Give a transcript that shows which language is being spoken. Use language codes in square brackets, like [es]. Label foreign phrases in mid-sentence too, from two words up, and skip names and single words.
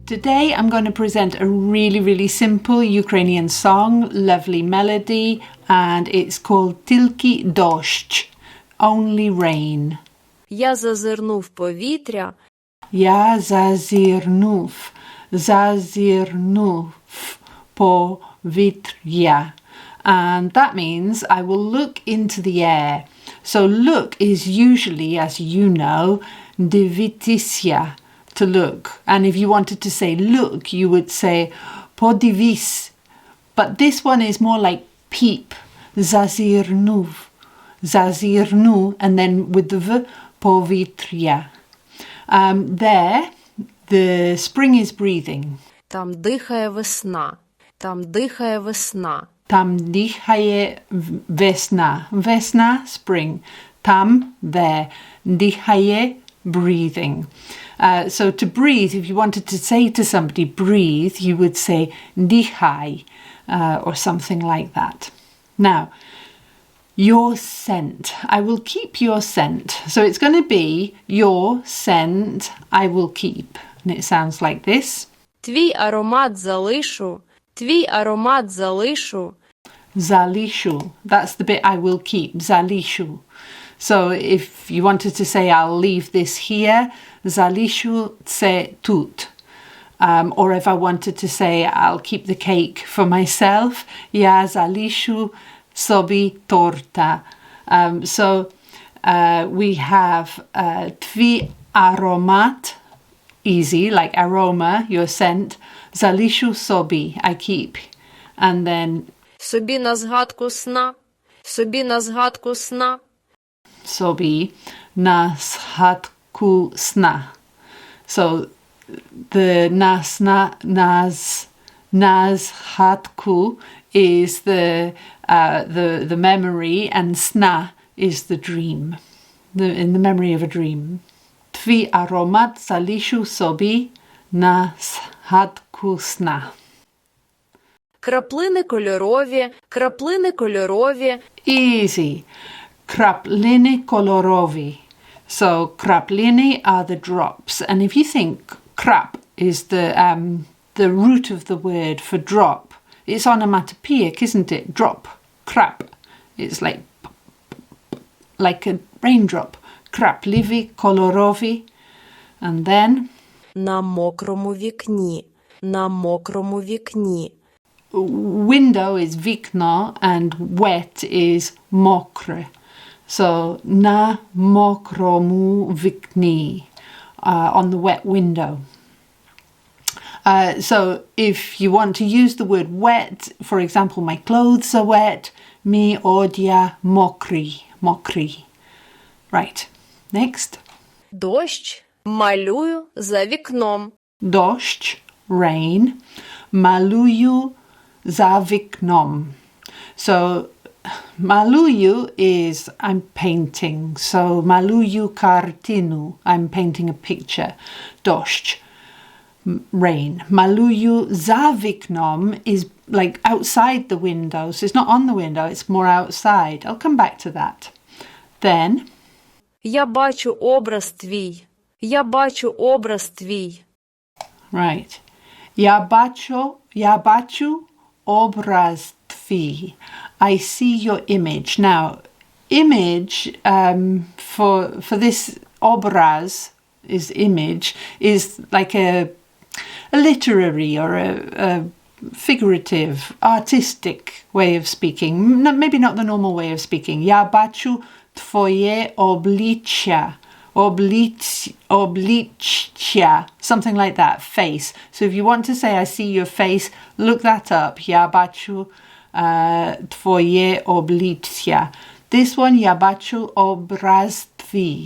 [en] Today I'm going to present a really, really simple Ukrainian song, lovely melody, and it's called Тільки дощ, Only Rain. [uk] Я зазирнув повітря. Я зазирнув повітря. [en] And that means I will look into the air. So look is usually, as you know, дивитися, to look. And if you wanted to say look, you would say подивись. But this one is more like peep. Зазирнув, and then with the v, повітря. There, the spring is breathing. [uk] Там дихає весна. Там дихає весна. Там дихає весна. Весна, spring. Там, [en] there. Дихає, breathing. So to breathe, if you wanted to say to somebody, breathe, you would say дихай, or something like that. Now, your scent. I will keep your scent. So it's going to be your scent I will keep. And it sounds like this. [uk] Твій аромат залишу. Твій аромат залишу. Залишу. [en] That's the bit I will keep. Залишу. So if you wanted to say I'll leave this here, [uk] залишу це тут. [en] Or if I wanted to say I'll keep the cake for myself, [uk] я залишу собі торта. [en] So we have [uk] твій аромат, [en] easy, like aroma, your scent. [uk] Залишу собі, [en] I keep. And then [uk] собі на згадку сна. Собі на згадку сна. Собі на згадку сна. [en] So the [uk] на згадку [en] is the memory, and sna is the dream, in the memory of a dream. [uk] Твій аромат залишу собі на згадку сна. Краплини кольорові, краплини кольорові. Easy. Краплини кольорові. [en] So краплини are the drops, and if you think krap is the root of the word for drop, it's onomatopoeic, isn't it? Drop, krap. It's like a raindrop. [uk] Крапливі, кольорові. [en] And then [uk] на мокрому вікні. На мокрому вікні. [en] Window is вікно and wet is мокре. [uk] So на мокрому вікні, [en] on the wet window. So if you want to use the word wet, for example, my clothes are wet, [uk] мій одяг мокрий, мокрий. [en] Right, next. [uk] Дощ малюю за вікном. Дощ, rain, малюю за вікном. [en] So малюю is I'm painting. [uk] So малюю картину, [en] I'm painting a picture. Дощ, rain. [uk] Малюю за вікном [en] is like outside the window. So it's not on the window, it's more outside. I'll come back to that. Then [uk] я бачу образ твій. Я бачу образ твій. Right. Я бачу образ твій. [en] I see your image. Now, image for this obraz is image is like a literary or a figurative, artistic way of speaking. Maybe not the normal way of speaking. [uk] Я бачу твоє обличчя. Обличчя, [en] something like that, face. So if you want to say I see your face, look that up. [uk] Я бачу твоє обличчя. [en] This one, [uk] я бачу образ твій.